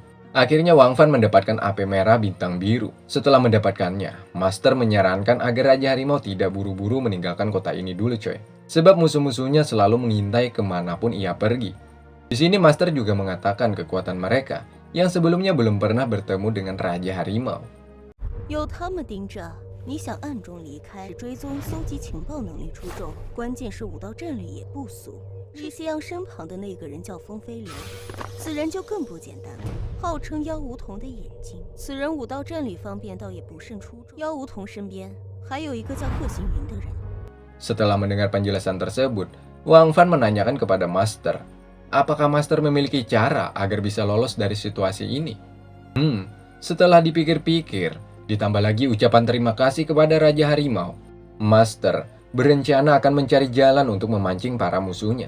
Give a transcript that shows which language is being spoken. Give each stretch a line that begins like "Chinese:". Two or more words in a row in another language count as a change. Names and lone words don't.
Indonesian: Akhirnya Wang Fan mendapatkan AP merah bintang biru. Setelah mendapatkannya, Master menyarankan agar Raja Harimau tidak buru-buru meninggalkan kota ini dulu coy. Sebab musuh-musuhnya selalu mengintai kemanapun ia pergi. Di sini Master juga mengatakan kekuatan mereka yang sebelumnya belum pernah bertemu dengan Raja Harimau.
Chinese: 有他们盯着，你想暗中离开，追踪搜集情报能力出众，关键是武道阵里也不俗。李希阳身旁的那个人叫风飞流，此人就更不简单了，号称妖梧桐的眼睛。此人武道阵里方面倒也不甚出众。妖梧桐身边还有一个叫贺行云的人。
Indonesian: Setelah mendengar penjelasan tersebut, Wang Fan menanyakan kepada Master, apakah Master memiliki cara agar bisa lolos dari situasi ini? Setelah dipikir-pikir, ditambah lagi ucapan terima kasih kepada Raja Harimau, Master berencana akan mencari jalan untuk memancing para musuhnya.